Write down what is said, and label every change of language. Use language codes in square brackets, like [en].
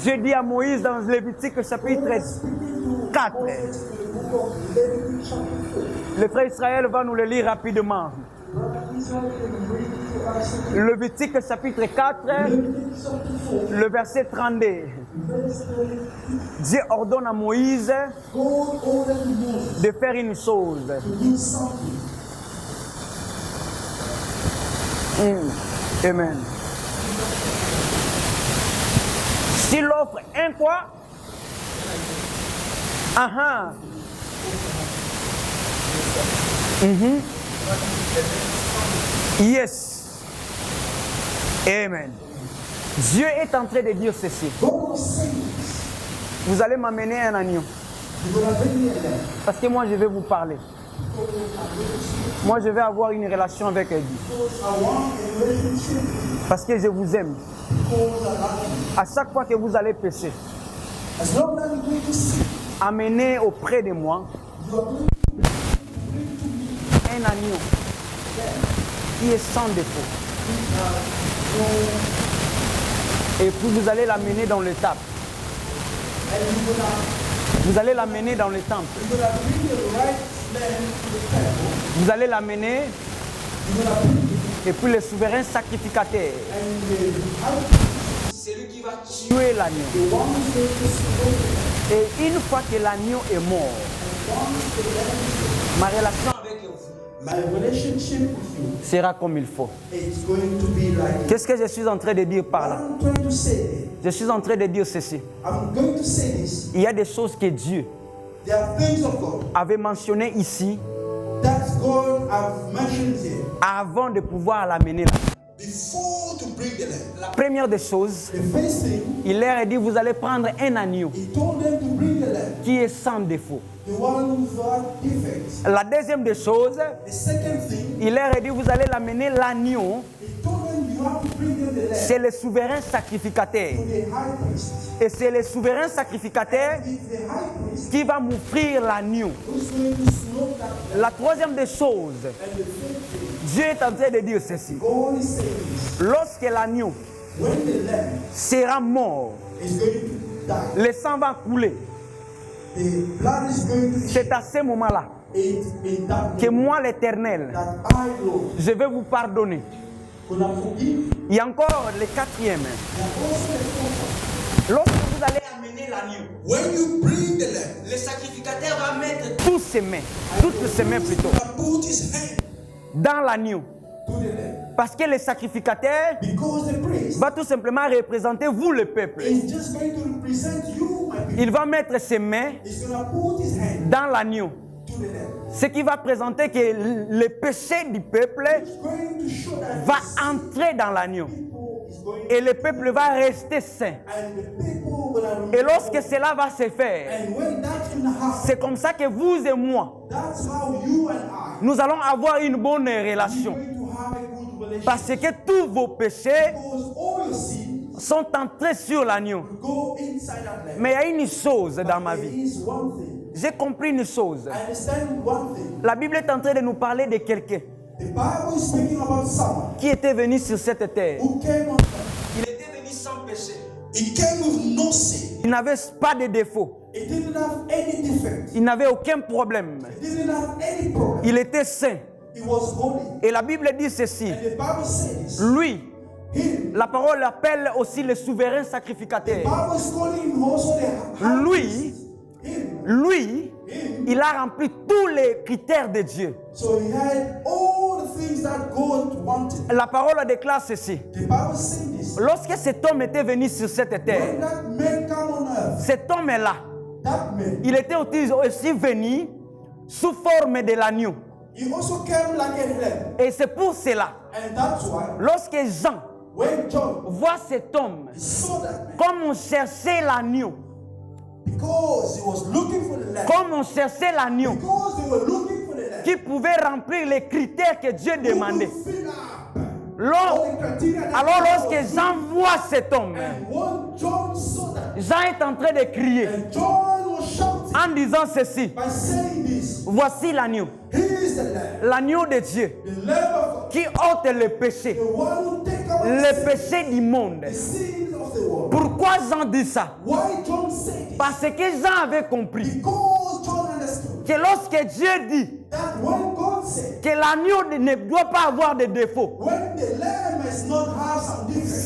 [fr] J'ai dit à Moïse dans Lévitique chapitre 4. [en] The book of Leviticus chapter 4. [fr] Le frère Israël va nous le lire rapidement. [en] Brother Israel can read to us [fr] Lévitique chapitre 4, [en] Leviticus chapter 4, [fr] le verset 32. [en] verse 32. [fr] Dieu ordonne à Moïse [en] God ordered Moses [fr] de faire une chose. [en] to do something. Amen. [fr] S'il offre un quoi? Ah. [en] Yes. Amen. [fr] Dieu est en train de dire ceci. [en] God was saying, [fr] Vous allez m'amener un agneau. [en] you're going to bring me a lamb. [fr] Parce que moi, je vais vous parler. Moi, je vais avoir une relation avec Dieu. [en] Because I want a relationship with you. [fr] Parce que je vous aime. [en] Because I love you. [fr] À chaque fois que vous allez pécher, [en] As long as you're going to see, [fr] amener auprès de moi [en] you are going [fr] un agneau qui est sans défaut. Et puis vous allez l'amener dans le temple. Vous allez l'amener dans le temple. Vous allez l'amener. Et puis le souverain sacrificateur, C'est lui qui va tuer l'agneau. Et une fois que l'agneau est mort, ma relation avec vous [en] my relationship with you [fr] sera comme il faut. [en] is going to be like [fr] Qu'est-ce que je suis en train de dire par là? [en] I'm trying to say. [fr] Je suis en train de dire ceci. [en] I'm going to say this. [fr] Il y a des choses que Dieu [en] There are things of God [fr] avait mentionnées ici [en] that God have mentioned here [fr] avant de pouvoir l'amener là. [en] Before to bring the lamb, [fr] La première des choses, [en] the first thing [fr] il leur a dit, vous allez prendre un agneau [en] he told them to bring the lamb, [fr] qui est sans défaut. [en] the one without defects. [fr] La deuxième des choses, [en] The second thing [fr] il leur a dit, vous allez l'amener l'agneau, [en] he told them you have to bring them the lamb [fr] c'est le souverain sacrificateur. [en] to the high priest. [fr] Et c'est le souverain sacrificateur [en] It's the high priest [fr] qui va m'offrir l'agneau. [en] who's going to slaughter that. [fr] La troisième des choses, [en] And the third thing, [fr] Dieu est en train de dire ceci. [en] God is saying this. [fr] Lorsque l'agneau [en] When the lamb [fr] sera mort, [en] is going to die, [fr] le sang va couler. [en] the blood is going to [fr] C'est à ce moment-là [en] it in that [fr] que [en] moment [fr] moi, l'Éternel, [en] that I, Lord, [fr] je vais vous pardonner. [en] gonna forgive. [fr] Il y a encore le quatrième. [en] And also the fourth [fr] Lorsque vous allez amener l'agneau, [en] when you bring the lamb, [fr] le sacrificateur va mettre toutes ses mains plutôt, [en] put his hand [fr] dans l'agneau. [en] to the lamb. [fr] Parce que le sacrificateur [en] Because the priest [fr] va tout simplement représenter vous, le peuple. [en] is just going to represent you, my people. [fr] Il va mettre ses mains [en] He's gonna put his hand [fr] dans l'agneau. [en] to the lamb. [fr] Ce qui va présenter que le péché du peuple [en] It's going to show that [fr] va [en] the [fr] entrer dans l'agneau. [en] people is going [fr] Et le peuple va rester saint. [en] and the people gonna [fr] Et [en] remain. [fr] lorsque cela va se faire, [en] And when that's gonna happen, [fr] c'est comme ça que vous et moi, [en] that's how you and I [fr] nous allons avoir une bonne relation. [en] going to have a good relationship. [fr] Parce que tous vos péchés [en] Because all your sins [fr] sont entrés sur l'agneau. [en] go inside that lamb. [fr] Mais il y a une chose dans ma [en] There [fr] vie. [en] is one thing. [fr] J'ai compris une chose. [en] I understand one thing. [fr] La Bible est en train de nous parler de quelqu'un [en] The Bible is speaking about someone [fr] qui était venu sur cette terre. [en] who came on earth. [fr] Il était venu sans péché. [en] he came with no sin. [fr] Il n'avait pas de défaut. [en] He didn't have any defect. [fr] Il n'avait aucun problème. [en] He didn't have any problem. [fr] Il était saint. [en] He was holy. [fr] Et la Bible dit ceci. [en] And the Bible says, [fr] Lui, [en] him, [fr] la parole appelle aussi le souverain sacrificateur. [en] Bible is calling him also the high [fr] Lui, [en] priest. Him. [fr] lui, il a rempli tous les critères de Dieu. [en] So he had all the things that God wanted. [fr] La parole déclare ceci. [en] The Bible says this. [fr] Lorsque cet homme était venu sur cette [en] When [fr] terre, [en] that man came on earth, [fr] cet homme-là, [en] that man, [fr] il était aussi venu sous forme de l'agneau. [en] he also came like a lamb. [fr] Et c'est pour cela, [en] And that's why [fr] lorsque Jean [en] when John [fr] voit cet homme, [en] saw that man, [fr] comme on cherchait l'agneau, [en] because he was looking for the lamb, [fr] comme on cherchait l'agneau, [en] because they were looking for the lamb, [fr] qui pouvait remplir les critères que Dieu [en] who [fr] demandait. [en] would fill up [fr] Lors- [en] all the criteria that [fr] alors [en] God [fr] lorsque [en] was [fr] Jean voit cet homme, [en] And when John saw that, [fr] Jean est en train de crier [en] and John was shouting [fr] en disant ceci. [en] by saying this, [fr] Voici l'agneau, [en] he is the lamb, [fr] l'agneau de Dieu [en] the lamb of God, [fr] qui ôte le péché, [en] the one who take away [fr] le [en] the sin, [fr] péché du monde. [en] the sins of the world. [fr] Pourquoi Jean dit ça? [en] Why John said it? [fr] Parce que Jean avait compris [en] Because John understood [fr] que lorsque Dieu dit [en] that when God said, [fr] que l'agneau ne doit pas avoir de défaut, [en] when the lamb has not have some defects,